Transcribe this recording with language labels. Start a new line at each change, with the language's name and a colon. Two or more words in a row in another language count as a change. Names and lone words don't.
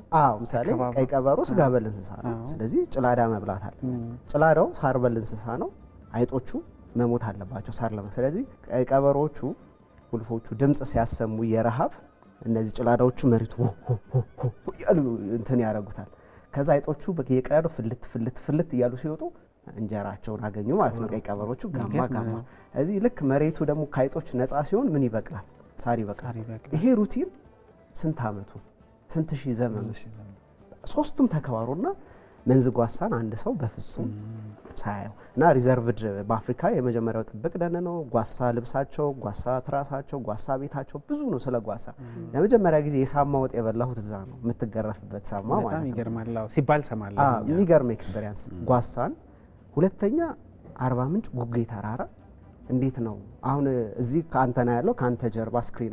Amharic: ምሳሌ ቀይ ቀበሮ ስጋ በል እንስሳ ነው። ስለዚህ ጭላዳ መብላት አለ። ጭላዳው ሳር በል እንስሳ ነው። አይጦቹ መሞት አለባቸው ሳር ለመ ስለዚህ ቀይ ቀበሮቹ ውልፎቹ ድምጽ ሲያሰሙ የረሃብ እነዚህ ጭላዳዎቹ መሬቱ ያሉ እንትን ያረጉታል። ከዛ አይጦቹ በየቀዳዳው ፍልት እያሉ ሲወጡ እንጀራቸውን አገኙ ማለት ነው። ቀይ ቀበሮቹ ጋማ እዚህ ልክ መሬቱ ደግሞ ከአይጦች ነፃ ሲሆን ምን ይበቅላል? ሳር ይበቅላል። ይሄ ሩቲን ስንት አመቱ ስንት ሺህ ዘመኑ ሶስቱም ተከባሩና መንዝ ጓሳን አንድ ሰው በፍጹም ሳያየው እና ሪዘርቭድ በአፍሪካ የመጀመሪያው ጥብቅ ደን ነው። ጓሳ ልብሳቸው፣ ጓሳ ትራሳቸው፣ ጓሳ ቤታቸው ብዙ ነው። ስለ ጓሳ ለመጀመሪያ ጊዜ የሳማ ወጥ የበላሁት እዛ ነው። የምትገረፍበት ሳማ ማለት ነው። በጣም ይገርማል ሲባል ሰማለሁ። የሚገርም ኤክስፔሪየንስ ጓሳን። ሁለተኛ አርባ ምንጭ ጉጌ ተራራ እንዴት ነው አሁን እዚህ ካንተና ያለው ካንተ ጀርባ ስክሪን